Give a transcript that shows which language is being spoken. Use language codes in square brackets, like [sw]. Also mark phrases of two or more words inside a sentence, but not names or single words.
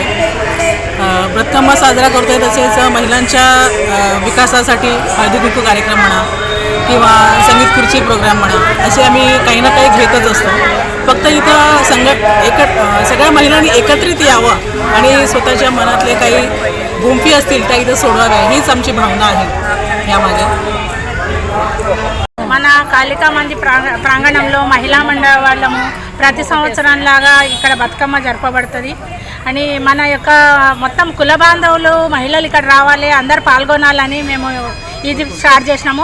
[mr] ब्रतुकम्मा साजरा करतोय, तसेच महिलांच्या विकासासाठी हळदी कुंकू कार्यक्रम म्हणा किंवा संगीत खुर्ची प्रोग्राम म्हणा, असे आम्ही काही ना काही घेतच असतो। फक्त इथं सगळ्या महिलांनी एकत्रित यावं आणि स्वतःच्या मनातले काही गुंफी असतील त्या इथं सोडवाव्या, हीच आमची भावना आहे यामागे। [te] మన కాళికా మంది ప్రాంగణంలో మహిళా మండల వాళ్ళము ప్రతి సంవత్సరం లాగా ఇక్కడ బతుకమ్మ జరపబడుతుంది అని మన యొక్క మొత్తం కుల బాంధవులు మహిళలు ఇక్కడ రావాలి, అందరు పాల్గొనాలని మేము ఇది స్టార్ట్ చేసినాము।